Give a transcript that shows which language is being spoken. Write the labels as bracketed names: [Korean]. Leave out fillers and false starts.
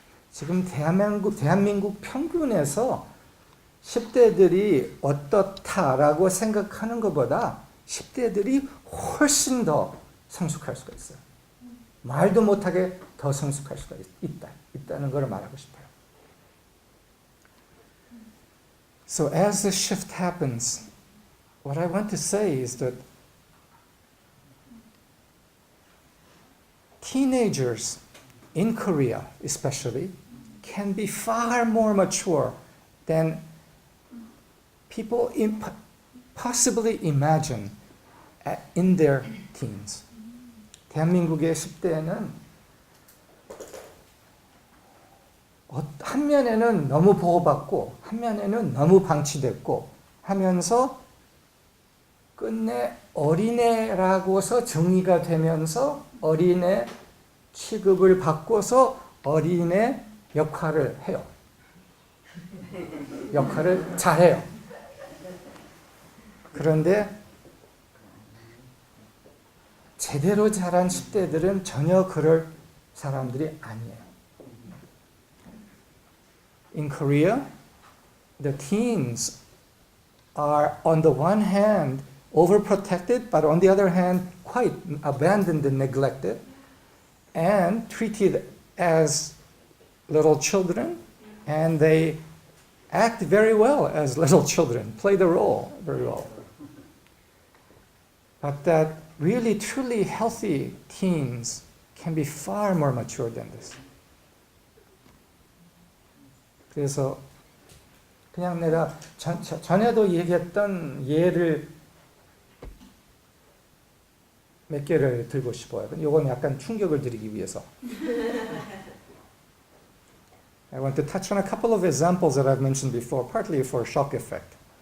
[Korean] 지금 대한민국 평균에서 10대들이 어떻다라고 생각하는 것보다 10대들이 훨씬 더 성숙할 수가 있어요. 말도 못하게 더 성숙할 수가 있다는 걸 말하고 싶어요. [English] So as the shift happens, what I want to say is that teenagers in Korea especially can be far more mature than people possibly imagine in their teens. [Korean] 대한민국의 10대는 한 면에는 너무 보호받고 한 면에는 너무 방치됐고 하면서 끝내 어린애라고서 정의가 되면서 어린애 취급을 받고서 어린애 역할을 해요. 역할을 잘해요. 그런데 제대로 자란 10대들은 전혀 그럴 사람들이 아니에요. [English] In Korea, the teens are on the one hand overprotected, but on the other hand quite abandoned and neglected and treated as little children, and they act very well as little children, play the role very well. But that really truly healthy teens can be far more mature than this. [Korean] 그래서 그냥 내가 전에도 얘기했던 예를 몇 개를 들고 싶어요. 이건 약간 충격을 드리기 위해서. [English] I want to touch on a couple of examples that I've mentioned before, partly for shock effect.